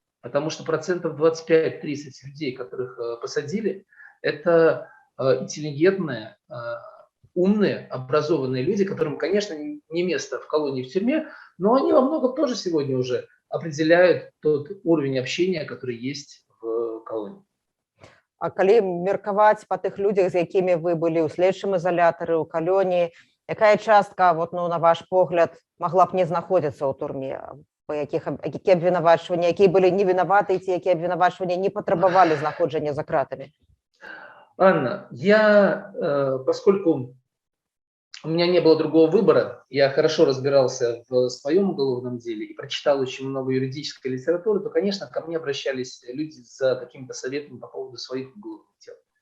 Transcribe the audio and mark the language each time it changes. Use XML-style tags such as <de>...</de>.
<ru>Потому что процентов 25-30 людей, которых посадили, это интеллигентные, умные, образованные люди, которым, конечно, не место в колонии, в тюрьме, но они во многом тоже сегодня уже определяют тот уровень общения, который есть в колонии.</ru> <be>А калі меркаваць па тых людзях, з якімі вы былі ў следчым ізалятары, у калоніі, якая частка, вот, ну, на ваш погляд, могла б не знаходзіцца ў турме? Па якія абвінавачванні, якія былі невінаваты, ці якія абвінавачванні не патрабавалі знаходжання за кратамі?</be> <ru>Анна, поскольку у меня не было другого выбора, я хорошо разбирался в своем уголовном деле и прочитал очень много юридической литературы, то, конечно, ко мне обращались люди за какими-то советами по поводу своих уголовных дел.</ru>